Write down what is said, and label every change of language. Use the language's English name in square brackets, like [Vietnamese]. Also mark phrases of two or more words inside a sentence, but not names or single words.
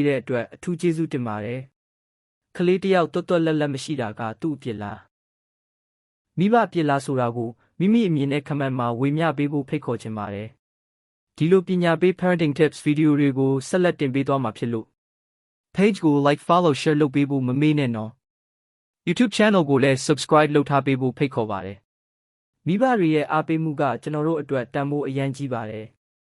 [Burmese] တဲ့အတွက်အထူးကျေးဇူးတင်ပါတယ်ကလေးတစ်ယောက်တွတ်လက်မရှိတာကသူ့အပြစ်လားမိဘအပြစ်လားဆိုတာကိုမိမိအမြင်နဲ့ comment မှာဝေမျှပေးဖို့ဖိတ်ခေါ်ချင်ပါတယ်ဒီလိုပညာပေး [English] parenting tips [Burmese] ဗီဒီယိုတွေကိုဆက်လက်တင်ပေးသွားမှာဖြစ်လို့ page ကို [English] like follow share [Burmese] လုပ်ပေးဖို့မမေ့နဲ့နော် YouTube channel ကိုလည်း subscribe လုပ်ထားပေးဖို့ဖိတ်ခေါ်ပါတယ်မိဘတွေရဲ့အားပေးမှုကကျွန်တော်တို့အတွက်တန်ဖိုးအရန်ကြီးပါတယ်